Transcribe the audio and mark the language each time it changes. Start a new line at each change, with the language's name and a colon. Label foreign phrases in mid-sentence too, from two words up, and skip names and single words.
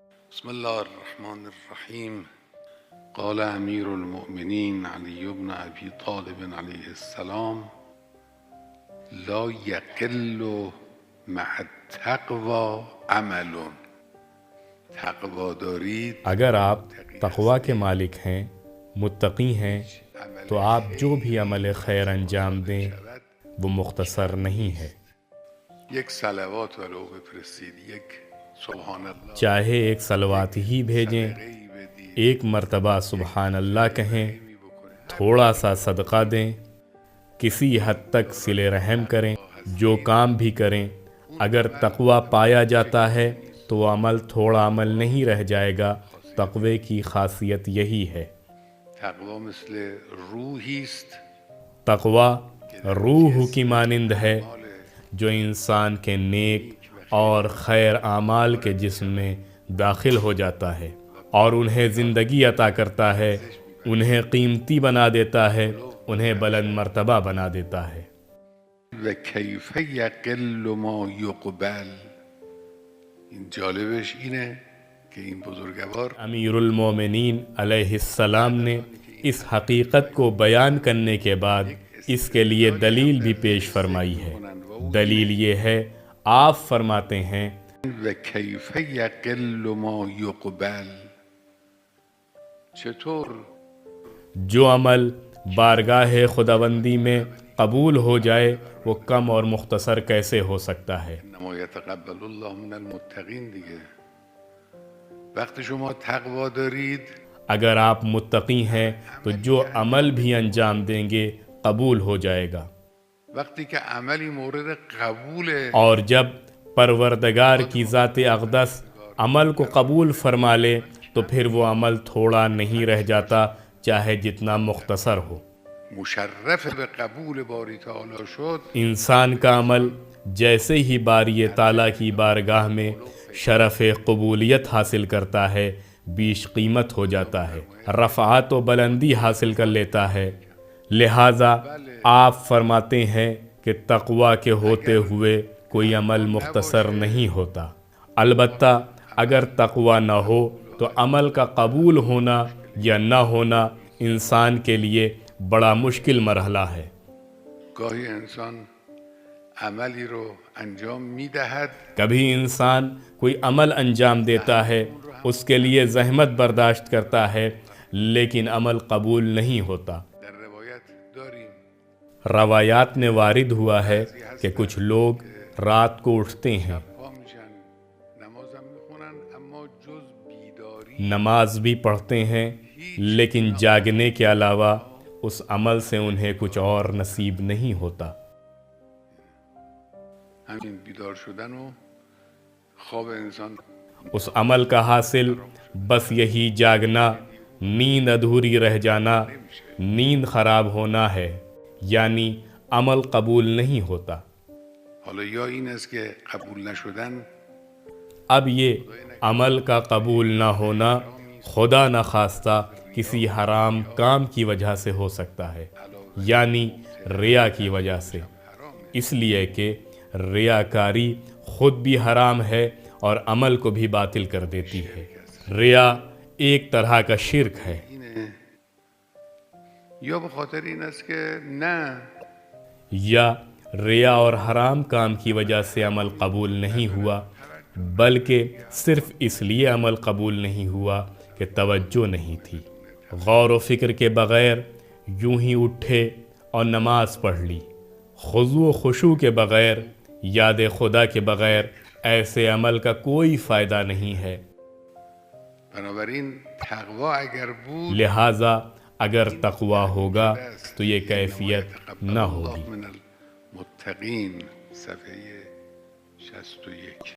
Arabic: بسم الله الرحمن الرحیم. قال امیر المؤمنین علی بن ابی طالب علیه السلام: لا یقل مع التقوی عمل.
Persian: تقوی دارید،
Urdu: اگر آپ تقوی کے مالک ہیں، متقی ہیں، تو آپ جو بھی عمل خیر انجام دیں وہ مختصر نہیں ہے.
Persian: یک صلوات ولو بفرستید، یک
Arabic: سبحان اللہ،
Urdu: چاہے ایک صلوات ہی بھیجیں، ایک مرتبہ
Arabic: سبحان اللہ
Urdu: کہیں، تھوڑا سا صدقہ دیں، کسی حد تک صلہ رحم کریں، جو کام بھی کریں، اگر تقوی پایا جاتا ہے تو وہ عمل تھوڑا عمل نہیں رہ جائے گا. تقوی کی خاصیت یہی ہے.
Persian: تقوی مثل روحی است
Urdu: تقوی روح کی مانند ہے جو انسان کے نیک اور خیر اعمال کے جسم میں داخل ہو جاتا ہے اور انہیں زندگی عطا کرتا ہے، انہیں قیمتی بنا دیتا ہے، انہیں بلند مرتبہ بنا دیتا ہے.
Arabic: و کیف یقل ما یقبل.
Persian: این جالبش اینه که این بزرگوار
Urdu: امیر المومنین علیہ السلام نے اس حقیقت کو بیان کرنے کے بعد اس کے لیے دلیل بھی پیش فرمائی ہے. دلیل یہ ہے، آپ فرماتے ہیں
Arabic: و کیف یقل ما یقبل.
Persian: چطور
Urdu: جو عمل بارگاہ خداوندی میں قبول ہو جائے وہ کم اور مختصر کیسے ہو سکتا ہے؟
Arabic: انما یتقبل الله من المتقین دیگه.
Persian: وقتی شما تقوا دارید،
Urdu: اگر آپ متقی ہیں تو جو عمل بھی انجام دیں گے قبول ہو جائے گا.
Persian: وقتی که عملی مورد قبوله،
Urdu: اور جب پروردگار کی ذات اقدس عمل کو قبول فرما لے تو پھر وہ عمل تھوڑا نہیں رہ جاتا، چاہے جتنا مختصر ہو.
Persian: مشرف به قبول باری تعالی شد،
Urdu: انسان کا عمل جیسے ہی باری تعالیٰ کی بارگاہ میں شرف قبولیت حاصل کرتا ہے، بیش قیمت ہو جاتا ہے، رفعت و بلندی حاصل کر لیتا ہے. لہٰذا آپ فرماتے ہیں کہ تقوی کے ہوتے ہوئے کوئی عمل مختصر نہیں ہوتا. البتہ اگر تقوی نہ ہو تو عمل کا قبول ہونا یا نہ ہونا انسان کے لیے بڑا مشکل مرحلہ ہے.
Persian: گاهی انسان عملی رو انجام میدهد،
Urdu: کبھی انسان کوئی عمل انجام دیتا ہے، اس کے لیے زحمت برداشت کرتا ہے، لیکن عمل قبول نہیں ہوتا.
Persian: در روایت داریم
Urdu: روایات میں وارد ہوا ہے کہ کچھ لوگ رات کو اٹھتے ہیں،
Persian: پا میشن، نمازم میخونن، اما جز بیداری
Urdu: نماز بھی پڑھتے ہیں، لیکن جاگنے کے علاوہ اس عمل سے انہیں کچھ اور نصیب نہیں ہوتا.
Persian: همین بیدار شدن و خواب انسان
Urdu: اس عمل کا حاصل بس یہی جاگنا، نیند ادھوری رہ جانا، نیند خراب ہونا ہے، یعنی عمل قبول نہیں ہوتا. حالا یا این است که قبول نشدن اب یہ عمل کا قبول نہ ہونا خدا نخواستہ کسی حرام کام کی وجہ سے ہو سکتا ہے، یعنی ریا کی وجہ سے، اس لیے کہ ریاکاری خود بھی حرام ہے اور عمل کو بھی باطل کر دیتی ہے. ریا ایک طرح کا شرک ہے.
Persian: اینه، یا به خاطر این است که نه
Urdu: یا ریا اور حرام کام کی وجہ سے عمل قبول نہیں ہوا، بلکہ صرف اس لیے عمل قبول نہیں ہوا کہ توجہ نہیں تھی. غور و فکر کے بغیر یوں ہی اٹھے اور نماز پڑھ لی. خضوع و خشوع کے بغیر، یاد خدا کے بغیر ایسے عمل کا کوئی فائدہ نہیں ہے.
Persian: بنابراین تقوا اگر بود،
Urdu: لہٰذا اگر تقوی ہوگا تو یہ کیفیت نہ ہوگی.
Arabic: من المتقین، صفحه 61.